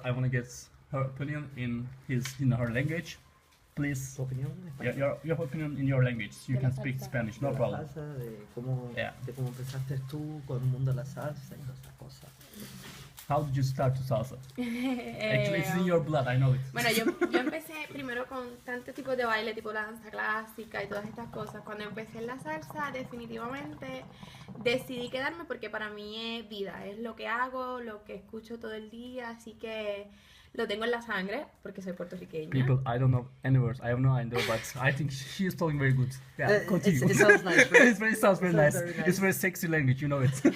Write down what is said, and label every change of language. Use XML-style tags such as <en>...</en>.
<en>I want to get her opinion in her language, please. Opinion? Your opinion in your language. You can speak Spanish, no problem.</en> <es>De cómo empezaste tú con el mundo de la salsa y todas estas cosas.</es> <en>How did you start to salsa? Actually, it's in your blood, I know it.</en> <es>Bueno, yo empecé primero con tantos tipos de baile, tipo la danza clásica y todas estas cosas. Cuando empecé en la salsa, definitivamente decidí quedarme porque para mí es vida, es lo que hago, lo que escucho todo el día, así que lo tengo en la sangre porque soy puertorriqueña.</es> <en>People, I don't know any words, I have no idea, but I think she is talking very good. Yeah, continue. It sounds nice, right? It sounds very nice. It's very sexy language, you know it.</en>